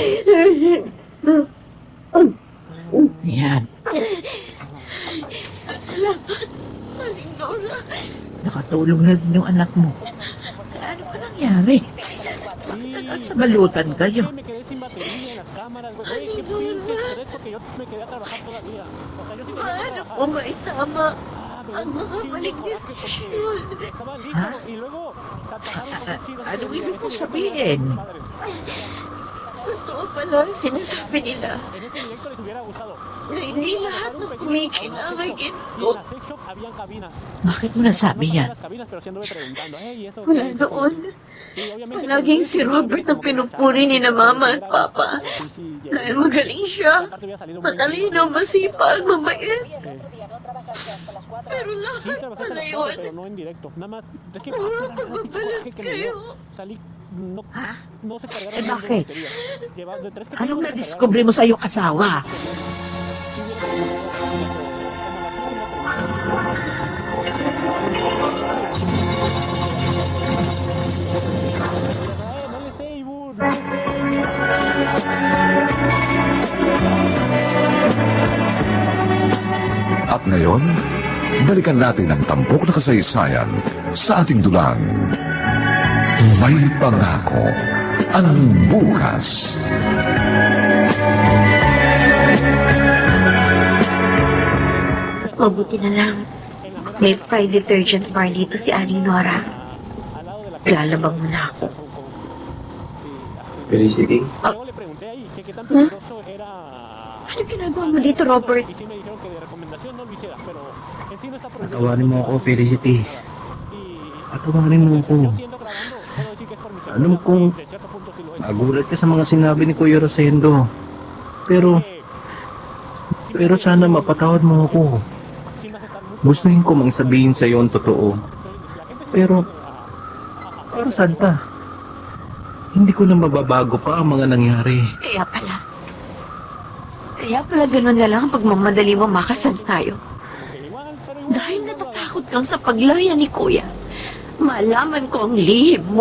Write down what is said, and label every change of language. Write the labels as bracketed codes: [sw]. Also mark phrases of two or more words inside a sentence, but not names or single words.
[tl] Yan. Salamat, Aling Nora. Nakatulong na din yung anak mo. Ano ba nangyari? Sa balutan kayo. [es] Me quedé sin batería en las cámaras, güey. Qué pinche estrés porque yo me quedé a trabajar todavía. O sea, yo sí tenía que [tl] Paano [es] trabajar. [tl] ko maitama [es] Ah, [tl] ang mga [es] chingo [tl] maling [es] coraje [tl] desisyon? [es] porque estaban listos ¿Ah? y luego se atajaron con cuchillos. [tl] Ano [es] y [tl] ibig [es] ese [tl] mong [es] directo [tl] sabihin? [es] de padres. [tl] Totoo pala ang sinasabi nila [es] En ese directo les hubiera gustado. [tl] na hindi lahat ng kumikinang ay [es] Y en [tl] ginto. [es] la sex shop habían cabinas. [tl] Bakit mo nasabi [es] No [tl] yan? [es] las cabinas, pero sí anduve preguntando. Hey, ¿eso [tl] Mula [es] qué es? [tl] noon, [es] Y obviamente [tl] palaging si Robert ang pinupuri ni na mama at papa. Dahil magaling siya, matalino, masipag, mabait. Pero [es] Sí, [tl] lahat [es] trabajé [tl] pala [es] hasta las 4, pero [tl] yun. [es] no en directo. Nada más, es que [tl] Puro [es] era el [tl] pagbabalag [es] coraje que me dio. [tl] kayo. [es] Salí, no, [tl] Ha? [es] no se cargaron [tl] Eh, [es] bien de [tl] bakit? [es] batería. Llevaba de 3 que [tl] Anong [es] tengo, se [tl] na-discover mo sa iyong asawa? [es] No le sé, Ibur. [tl] At ngayon, balikan natin ang tampok na kasaysayan sa ating dulang. May pangako ang bukas. Mabuti na lang. May [en] fry detergent bar [tl] dito si Aling Nora. [es] Al lado de la [tl] Lalabang mo na ako. Felicity? [es] Luego le pregunté ahí que qué tan peligroso era. [tl] Ano ginagawa mo dito, Robert? [es] Y sí me dijeron que de recomendación no lo hiciera, pero en sí no está prohibido. [tl] Patawarin mo ako, Felicity. [es] Y [tl] Patawarin mo ako. [es] yo siendo grabando, puedo decir que es por mi [tl] Alam [es] seguridad, [tl] kong [es] de cierto punto sí lo es. [tl] nagulat ka sa mga sinabi ni Kuya Rosendo. Pero sana mapatawad mo ako. [es] Sí me hace estar muy [tl] Gustuhin ko mang sabihin sa iyo ang totoo. [es] la gente se [tl] Pero Para saan pa? Hindi ko na mababago pa ang mga nangyari. Kaya pala ganun na lang ang pagmamadali mo makasal tayo. Dahil natatakot kang sa paglaya ni Kuya, malaman ko ang lihim mo.